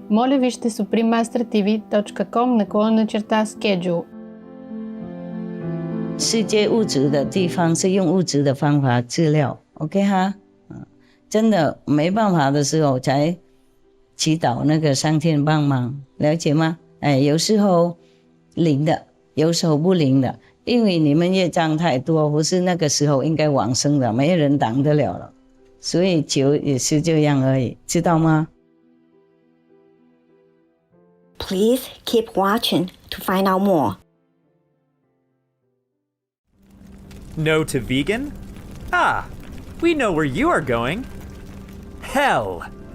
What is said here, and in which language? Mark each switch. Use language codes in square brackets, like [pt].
[bg] Моля вижте suprememastertv.com/schedule. [zh] 世界物质的地方是用物质的方法治疗 ，OK 哈？真的没办法的时候才祈祷那个上天帮忙，了解吗？有时候灵的，有时候不灵的，因为你们业障太多，不是那个时候应该往生的，没人挡得了了，所以求也是这样而已，知道吗？ [en] Please keep watching to find out more. No to vegan? Ah, we know where you are going. Hell!